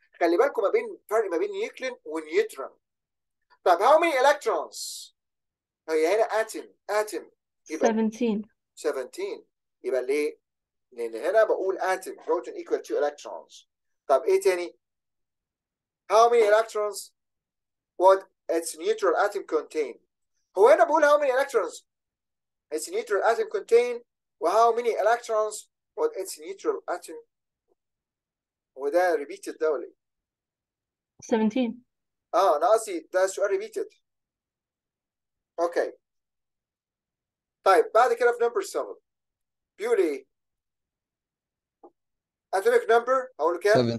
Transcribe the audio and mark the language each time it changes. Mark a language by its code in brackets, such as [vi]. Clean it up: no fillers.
[ar] خلي بالكم ما بين فرق ما بين نيوكلين ونيوترون. طب [en] how many electrons؟ [ar] هي هنا اتم يبقى 17. 17. يبقى ليه؟ لان هنا بقول اتم بروتون [en] equal to electrons. [ar] طب ايه تاني؟ [en] how many electrons would its neutral atom contain. [ar] هو هنا بقول [en] how many electrons its neutral atom contain و how many electrons would its neutral atom. [ar] وده repeated ده ولا ايه؟ 17. انا قصدي ده سؤال repeated. اوكي طيب بعد كده في number 7 بيقول ايه؟ [en] atomic number [ar] هقول له كام؟